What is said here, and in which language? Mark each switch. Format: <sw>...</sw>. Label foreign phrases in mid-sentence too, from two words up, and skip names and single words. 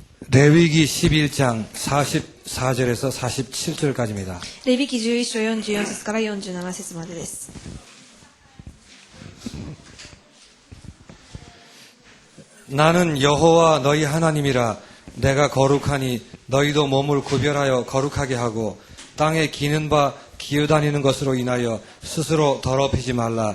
<ko>레위기 11장 44절에서 47절까지입니다.</ko> <ja>レビ記11章44節から47節までです。</ja> <ko>나는 여호와 너희 하나님이라. 내가 거룩하니 너희도 몸을 구별하여 거룩하게 하고 땅에 기는 바 기어다니는 것으로 인하여 스스로 더럽히지 말라.</ko>